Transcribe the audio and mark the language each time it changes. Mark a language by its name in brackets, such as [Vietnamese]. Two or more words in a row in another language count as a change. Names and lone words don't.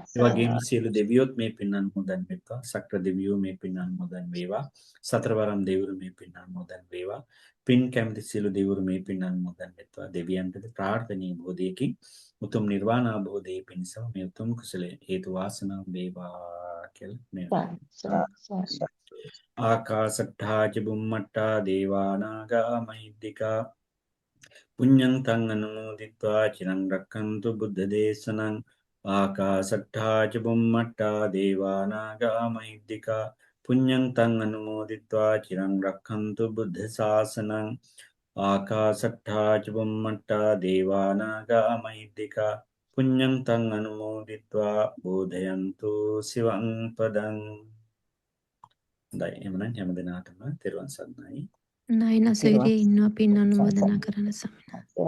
[Sinhala] ඒ වගේම සියලු දෙවියොත් මේ පින් අනුමෝදන් වෙත්වා සක්‍ර දෙවියෝ මේ පින් අනුමෝදන් වේවා සතරවරම් දෙවිවරු මේ පින් අනුමෝදන් වේවා පින් කැමති සියලු දෙවිවරු මේ පින් අනුමෝදන් වෙත්වා දෙවියන්ටද ප්‍රාර්ථනීය බෝධියකින් උතුම් නිර්වාණ අවබෝධයේ පිණිසම මේ උතුම් කුසලයේ හේතු වාසනා වේවා කියලා [Pali] ආකාශට්ඨා ච බුම්මට්ඨා දේවානාගා මහිද්దికා පුඤ්ඤං තං අනුමෝදිत्वा චිරං රක්ඛන්තු බුද්ධ දේශනං ආකාශට්ඨා ච බුම්මට්ඨා දේවානාගා මහිද්దికා පුඤ්ඤං තං අනුමෝදිत्वा චිරං රක්ඛන්තු බුද්ධ ශාසනං ආකාශට්ඨා ච බුම්මට්ඨා දේවානාගා මහිද්దికා පුඤ්ඤං තං අනුමෝදිत्वा බෝධයන්තු සිවං පදං. [Sinhala] දැන් එමනම් හැම දිනාටම තෙරුවන් සරණයි. නයිනසෙවිදී ඉන්නවා පින් අනුමෝදනා කරන සමන.